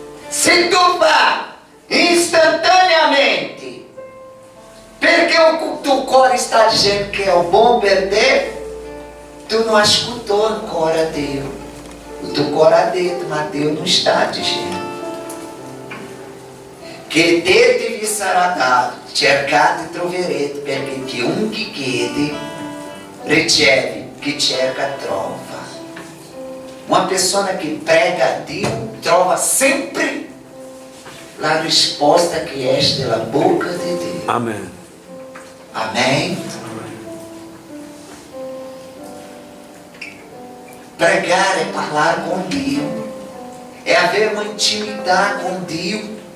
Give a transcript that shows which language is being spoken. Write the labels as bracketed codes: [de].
[pt] Se tu vai instantaneamente, porque o teu cor está dizendo que é o bom perder, tu não escutou no cor a Deus. O teu cor a Deus, mas Deus não está dizendo. [it] Que te sarà dato, cercate e troverete, perché chiunque chiede, riceve, chi cerca trova. [pt] Uma pessoa que prega a Deus, [it] trova [pt] sempre a resposta que é da boca de Deus. Amém. Amém? Pregar é falar com Deus, é haver uma intimidade com Deus.